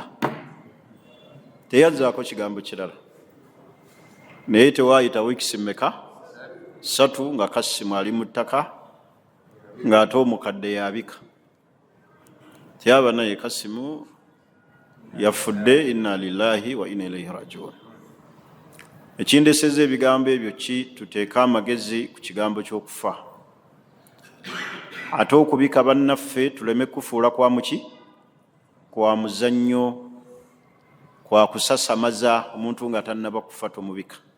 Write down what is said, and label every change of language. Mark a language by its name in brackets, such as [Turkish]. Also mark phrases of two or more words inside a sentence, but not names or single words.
[Ganda] Teyazzaako kigambo kirala. Naye tewaayita wiikisi mmeka 3 nga Kasimu ali mu ttaka ng'ate omukadde yabika. Tyaba naye Kasimu yafudde, [Arabic] إنا لله وإنا إليه راجعون. [Ganda] Ekindeseza ebigambo ebyo ki? Tuteeka amagezi ku kigambo ky'okufa, ate okubika bannaffe tuleme kufuula kwa muki kwa muzannyo, kwa kusasamaza omuntu nga tannaba kufa tomubika.